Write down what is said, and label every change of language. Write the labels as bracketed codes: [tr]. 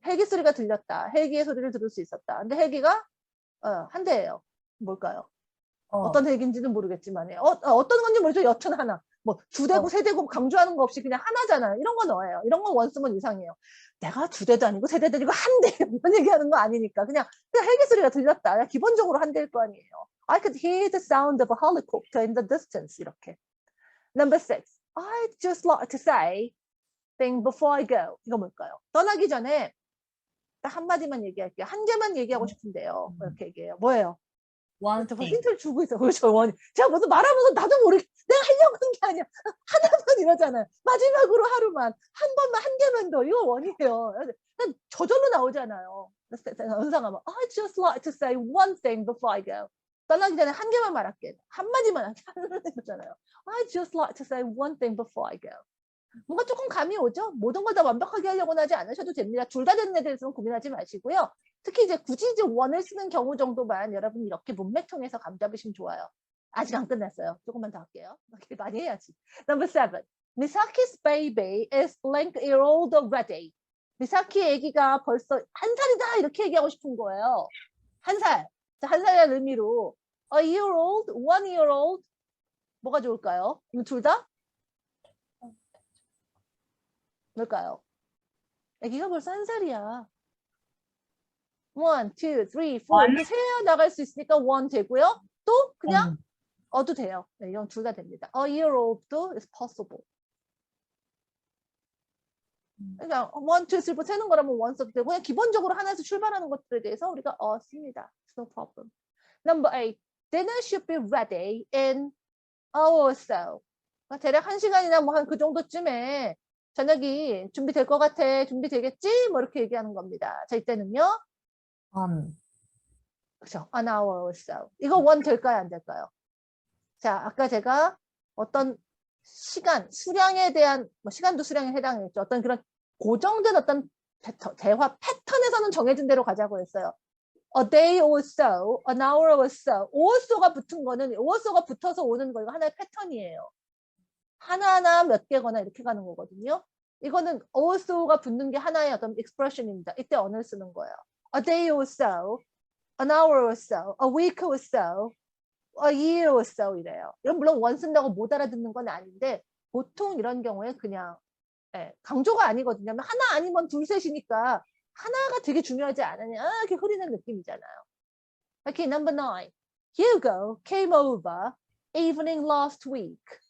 [ko] 헬기 소리가 들렸다. 헬기의 소리를 들을 수 있었다. 근데 헬기가 한 대예요. 뭘까요? 어떤 헬기인지는 모르겠지만요. 어떤 건지 모르죠. 여튼 하나. 뭐 두 대고 세 대고 강조하는 거 없이 그냥 하나잖아요. 이런 거 넣어요. 이런 건 원쓰면 이상해요. 내가 두 대도 아니고 세 대도 아니고 한 대 이런 얘기하는 거 아니니까 그냥 헬기 소리가 들렸다. 기본적으로 한 대일 거 아니에요. [en] I could hear the sound of a helicopter in the distance. 이렇게. Number 6. I'd just like to say thing before I go. [ko] 이거 뭘까요? 떠나기 전에 딱 한마디만 얘기할게요. 한 개만 얘기하고 싶은데요. 이렇게 얘기해요. 뭐예요? [en] one [ko] 저 [en] thing. [ko] 힌트를 주고 있어. 그렇죠. 제가 무슨 말하면서 나도 모르게 내가 하려고 한 게 아니야. 하나만 이러잖아요. 마지막으로 하루만 한 번만 한 개만 더. 이거 원이에요. 저절로 나오잖아요. 은상하면 [en] I just like to say one thing before I go. [ko] 떠나기 전에 한 개만 말할게. 한마디만 할게. 하잖아요. [en] I just like to say one thing before I go. [ko] 뭔가 조금 감이 오죠? 모든 걸 다 완벽하게 하려고는 하지 않으셔도 됩니다. 둘 다 되는 데 대해서는 고민하지 마시고요. 특히 이제 굳이 이제 원을 쓰는 경우 정도만 여러분 이렇게 문맥 통해서 감 잡으시면 좋아요. 아직 안 끝났어요. 조금만 더 할게요. 많이 해야지. [en] Number 7. Misaki's baby is blank year old already. [ko] 미사키 애기가 벌써 1살이다 이렇게 얘기하고 싶은 거예요. 1살. 자, 1살이라는 의미로 [en] a year old, 1 year old [ko] 뭐가 좋을까요? 이거 둘 다? 뭘까요? 애기가 벌써 1살이야. 1, 2, 3, 4 이렇게 세어 나갈 수 있으니까 1 되고요. 또 그냥 어도 돼요. 네, 이건 둘 다 됩니다. [en] A year old [ko] 도 [en] is possible. [ko] 그러니까 1, 2, 3, 4 세는 거라면 1 써도 되고 그냥 기본적으로 하나에서 출발하는 것들에 대해서 우리가 씁니다. [en] No problem. Number 8. Dinner should be ready in hour or so. [ko] 대략 1시간이나 뭐 한 그 정도쯤에 저녁이 준비될 것 같아. 준비되겠지? 뭐 이렇게 얘기하는 겁니다. 자, 이때는요. 그렇죠. [en] An hour or so. [ko] 이거 원 될까요? 안 될까요? 자, 아까 제가 어떤 시간, 수량에 대한, 뭐 시간도 수량에 해당했죠. 어떤 그런 고정된 어떤 대화 패턴에서는 정해진 대로 가자고 했어요. [en] A day or so, an hour or so. [ko] or so가 붙은 거는, or so가 붙어서 오는 거, 이거 하나의 패턴이에요. 하나하나 몇 개거나 이렇게 가는 거거든요. 이거는 or so가 붙는 게 하나의 어떤 expression입니다. 이때 언어를 쓰는 거예요. [en] A day or so, an hour or so, a week or so, a year or so [ko] 이래요. 이건 물론 원 쓴다고 못 알아듣는 건 아닌데 보통 이런 경우에 그냥 강조가 아니거든요. 하나 아니면 둘, 셋이니까 하나가 되게 중요하지 않으냐 이렇게 흐리는 느낌이잖아요. [en] Okay, number 9. Hugo came over evening last week.